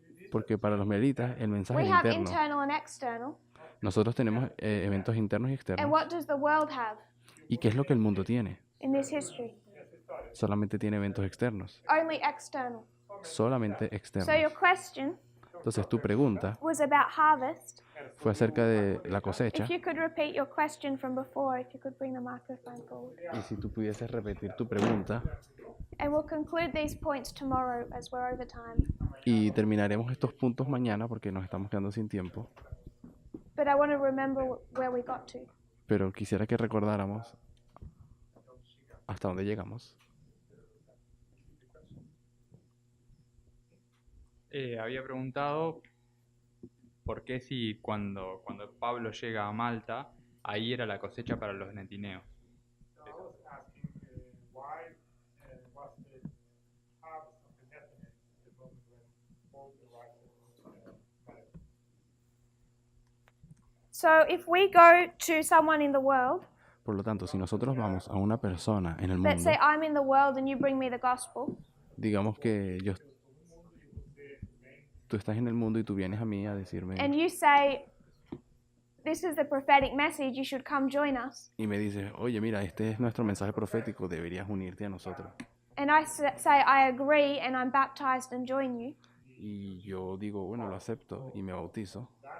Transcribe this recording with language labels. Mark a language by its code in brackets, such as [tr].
[es] Porque para los melitas el mensaje [en] we [es] es [en] have [es] interno. [en] internal and external. [es] Nosotros tenemos eventos internos y externos. [en] what does the world have [es] ¿Y qué es lo que el mundo tiene? [en] in this history? [es] Solamente tiene eventos externos. [en] Only external. [es] Solamente [en] So [es] externos. [en] your question [es] Entonces tu pregunta [en] was about harvest. [es] fue acerca de la cosecha. [en] If you could repeat your question from before, if you could bring the microphone forward. [es] Y si tú pudieses repetir tu pregunta. [en] And we'll conclude these points tomorrow as we're over time. [es] Y terminaremos estos puntos mañana porque nos estamos quedando sin tiempo. [en] But I want to remember where we got to. [es] Pero quisiera que recordáramos hasta dónde llegamos. Había preguntado por qué si cuando Pablo llega a Malta, ahí era la cosecha para los netineos. [en] So if we go to someone in the world, [es] Por lo tanto, si nosotros vamos a una persona en el [en] let's [es] mundo, [en] say I'm in the world and you bring me the gospel, [es] digamos que tú estás en el mundo y tú vienes a mí a decirme [en] and you say, this is the prophetic message, you should come join us. [es] y me dices, oye, mira, este es nuestro mensaje profético, deberías unirte a nosotros. [en] And I say, I agree, and I'm baptized and join you. [es] Y yo digo, bueno, lo acepto y me bautizo.